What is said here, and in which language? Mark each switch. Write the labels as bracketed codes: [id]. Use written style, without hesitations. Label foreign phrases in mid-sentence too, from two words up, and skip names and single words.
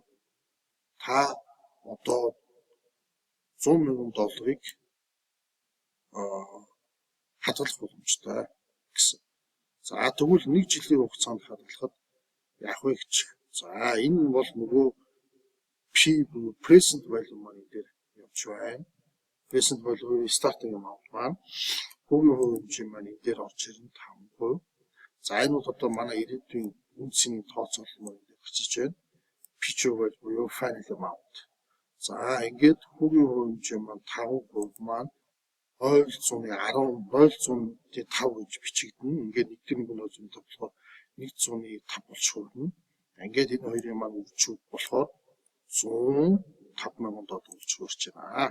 [mn] Та одоо 100 мянган долларыг хадгалах боломжтой гэсэн. За тэгвэл нэг жилийн хугацаанд хадгалахад яах вэ гэж. За энэ бол нөгөө P буюу [en] present value [mn] маань дээр явж байна. [en] Present value starting amount [mn] маань хүүгийн хувь хэмжээ маань энэ дээр орж ирнэ 5%. За энэ бол одоо манай ирээдүйн үн цэний тооцоолол маань дээр гарчиж байна. [en] Future value буюу final amount. [mn] За ингээд хүүгийн хувь хэмжээ маань 5% маань 0.5 гэж бичигдэнэ. Ингээд нэг тэр нэг зүүн болохоор 1.5 болж хүрнэ. Ингээд энэ хоёрын маань үржүүг болохоор 105 мянган доллар болж хөрч байна.